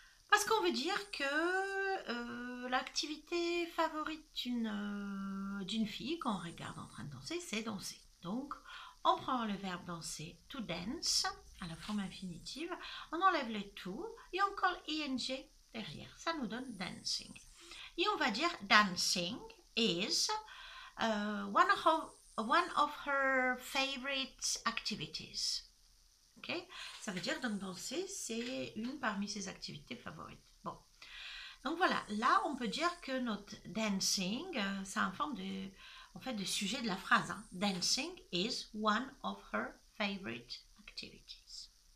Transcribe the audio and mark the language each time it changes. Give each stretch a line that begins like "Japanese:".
French: Parce qu'on veut dire que l'activité favorite d'une fille qu'on regarde en train de danser, c'est danser. Donc, on prend le verbe danser,
English: to dance,
French: à la forme infinitive, on enlève les to et on colle ing derrière. Ça nous donne dancing. Et on va dire
English: dancing is one of her favorite activities. Okay?
French: Ça veut dire donc danser, c'est une parmi ses activités favorites. Bon, donc voilà, là on peut dire que notre dancing, c'est en forme de sujet de la phrase. Hein.
English: Dancing is one of her favorite activities.